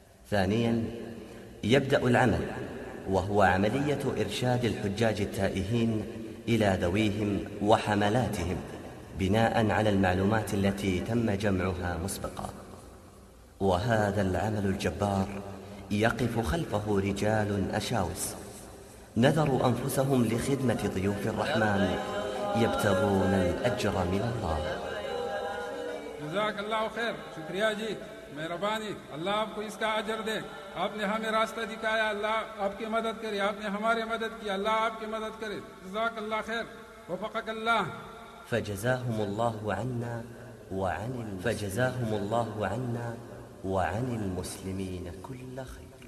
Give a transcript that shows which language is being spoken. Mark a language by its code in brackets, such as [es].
[ar] ثانيا يبدأ العمل وهو عملية إرشاد الحجاج التائهين إلى ذويهم وحملاتهم بناء على المعلومات التي تم جمعها مسبقا، وهذا العمل الجبار يقف خلفه رجال أشاوس نذروا أنفسهم لخدمة ضيوف الرحمن يبتغون الأجر من الله. جزاك الله خير، [ur] شكريا جي، مهرباني، الله آپ کو اس کا اجر دے، آپ نے ہمیں راستہ دکھایا، اللہ آپ کی مدد کرے، آپ نے ہماری مدد کی، اللہ آپ کی مدد کرے، جزاك الله خير، [ar] وفقك الله. فجزاهم الله عنا وعن فجزاهم الله عنا وعن المسلمين كل خير.